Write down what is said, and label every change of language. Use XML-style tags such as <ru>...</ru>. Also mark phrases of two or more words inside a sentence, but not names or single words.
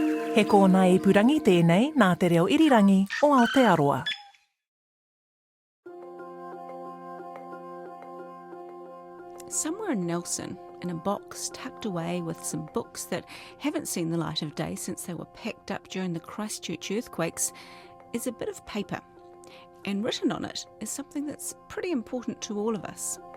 <mi>He kōna ipurangi tēnei nā te reo irirangi o Aotearoa.</mi> <en>Somewhere in Nelson, in a box tucked away with some books that haven't seen the light of day since they were packed up during the Christchurch earthquakes, is a bit of paper. And written on it is something that's pretty important to all of us.</en>